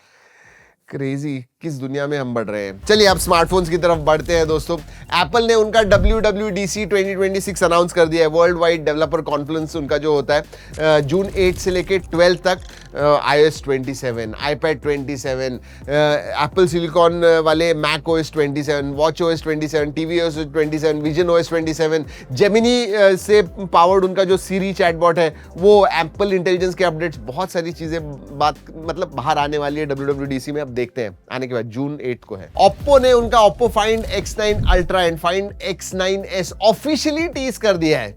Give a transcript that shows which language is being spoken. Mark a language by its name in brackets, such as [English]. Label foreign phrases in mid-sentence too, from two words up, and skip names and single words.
[Hindi] क्रेजी, किस दुनिया में हम बढ़ रहे हैं। चलिए अब स्मार्टफोन्स की तरफ बढ़ते हैं दोस्तों। एप्पल ने उनका WWDC 2026 अनाउंस कर दिया है, वर्ल्ड वाइड डेवलपर कॉन्फ्रेंस उनका जो होता है, जून 8 से लेके 12 तक। iOS 27, iPad 27, एप्पल सिलिकॉन वाले Mac OS 27, Watch OS 27, TV OS 27, Vision OS 27, Gemini से पावर्ड उनका जो Siri चैटबॉट है वो, एप्पल इंटेलिजेंस के अपडेट्स, बहुत सारी चीजें मतलब बाहर आने वाली है WWDC में। अब देखते हैं आने के बाद, जून 8 को है। Oppo ने उनका Oppo Find X9 Ultra एंड Find X9s [English] officially tease [Hindi] कर दिया है।